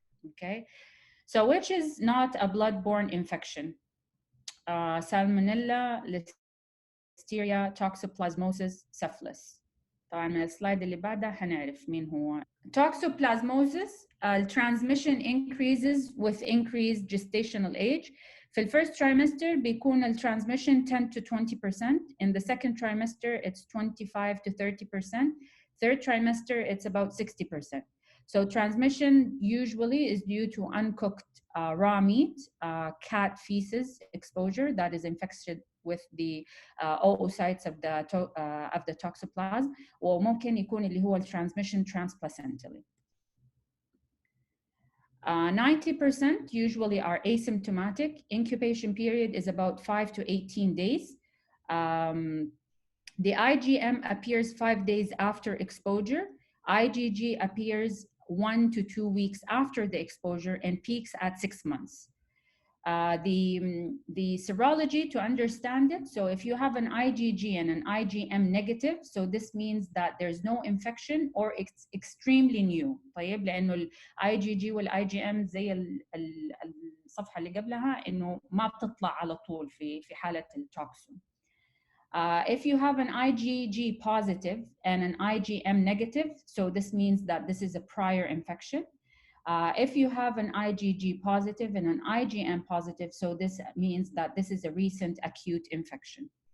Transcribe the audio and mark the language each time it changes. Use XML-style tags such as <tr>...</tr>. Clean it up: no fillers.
<en>Okay, so which is not a blood-borne infection? Salmonella, Listeria, Toxoplasmosis, Syphilis.</en> <ar>طبعا من السلايد اللي بعدها هنعرف مين هو.</ar> <en>Toxoplasmosis, transmission increases with increased gestational age.</en> <ar>في الفيرست trimester بيكون الترانسميشن 10 to 20%.</ar> <en>In the second trimester it's 25 to 30%. Third trimester it's about 60%. So transmission usually is due to uncooked raw meat, cat feces exposure that is infected with the oocytes of the toxoplasm,</en> <ar>وممكن يكون اللي هو</ar> <en>transmission transplacentally. 90% usually are asymptomatic. Incubation period is about 5 to 18 days. The IgM appears 5 days after exposure. IgG appears 1 to 2 weeks after the exposure and peaks at 6 months. The serology, to understand it, so if you have an IgG and an IgM negative, so this means that there's no infection or it's extremely new.</en> <ar>طيب لأنه ال IgG وال IgM زي الصفحة اللي قبلها إنه ما بتطلع على طول في حالة التوكسون.</ar> <en>If you have an IgG positive and an IgM negative, so this means that this is a prior infection. If you have an IgG positive and an IgM positive, so this means that this is a recent acute infection.</en>